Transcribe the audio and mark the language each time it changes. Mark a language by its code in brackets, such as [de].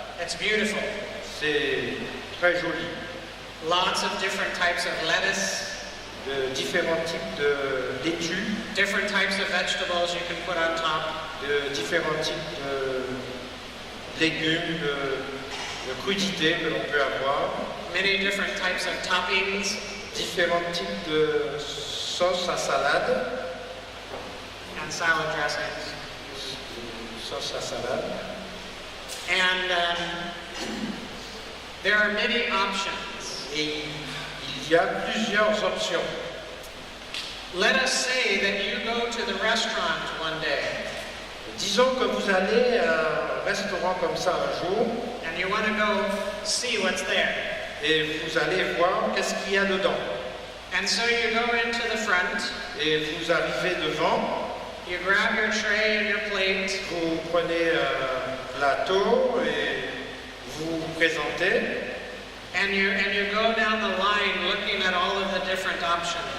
[en] It's beautiful. [fr] C'est très joli. [en] Lots of different types of lettuce, [fr] De différents types de laitues, [en] different types of vegetables you can put on top. [fr] de différents types de légumes, de crudités que l'on peut avoir, [en] Many different types of toppings, [fr] différents types de sauces à salade, [en] and salad dressings. [fr] sauces à salade. [en] And there are many options. [fr] Et il y a plusieurs options. [en] Let us say that you go to the restaurant one day [fr] Disons que vous allez à un restaurant comme ça un jour [en] and you want to go see what's there. [fr] et vous allez voir qu'est-ce qu'il y a dedans. [en] And so you go into the front, [fr] Et vous arrivez devant, [en] you grab your tray and your plate, [fr] vous prenez un plateau et vous vous présentez [en] and you go down the line looking at all of the different options.